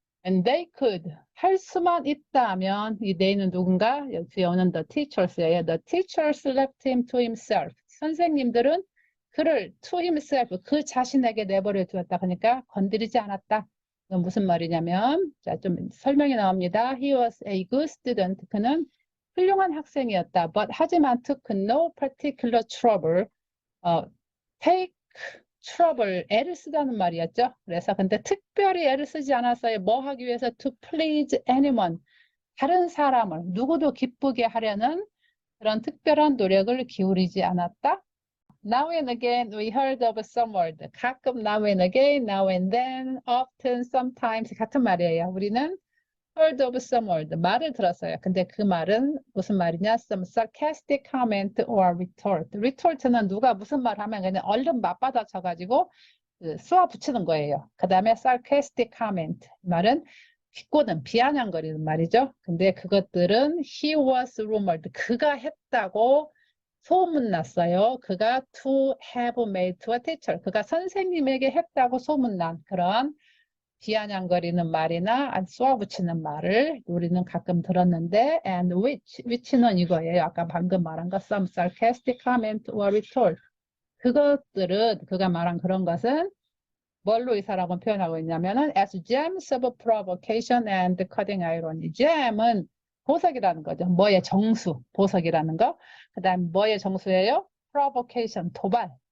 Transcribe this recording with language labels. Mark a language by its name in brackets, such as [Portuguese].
[English] And they could, [Korean] 할 수만 있다면, 이 they는 누군가? 여기 오는 the teachers예요. [English] The teachers left him to himself. [Korean] 선생님들은 그를 to himself, 그 자신에게 내버려 두었다. 그러니까 건드리지 않았다. 이건 무슨 말이냐면, 자, 좀 설명이 나옵니다. [English] He was a good student. [Korean] 그는 훌륭한 학생이었다. [English] But [Korean] 하지만 [English] took no particular trouble. [Korean] take trouble, 애를 쓰다는 말이었죠. 그래서 근데 특별히 애를 쓰지 않았어요. 뭐 하기 위해서? [English] To please anyone. [Korean] 다른 사람을, 누구도 기쁘게 하려는 그런 특별한 노력을 기울이지 않았다. [English] Now and again we heard of some word. 가끔 now and again, now and then, often, sometimes [Korean] 같은 말이에요. [English] 우리는 heard of some word. [Korean] 말을 들었어요. 근데 그 말은 무슨 말이냐? [English] Some sarcastic comment or retort. [Korean] retort는 누가 무슨 말 하면 그냥 얼른 맞받아쳐가지고 쏘아 붙이는 거예요. 그 다음에 sarcastic comment. 말은 비꼬는, 비아냥거리는 말이죠. 근데 그것들은 [English] he was rumored. [Korean] 그가 했다고 소문났어요. [English] 그가 to have made to a teacher. [Korean] 그가 선생님에게 했다고 소문난 그런 비아냥거리는 말이나 쏘아붙이는 말을 우리는 가끔 들었는데, and which는 이거예요. 아까 방금 말한 거, some sarcastic comment or retort. 그것들은, 그가 말한 그런 것은 뭘로 이 사람은 표현하고 있냐면은 [English] as gems of provocation and cutting irony. [Korean] gem은 보석이라는 거죠. 뭐의 정수, 보석이라는 거. 그 다음 뭐의 정수예요? provocation, 도발.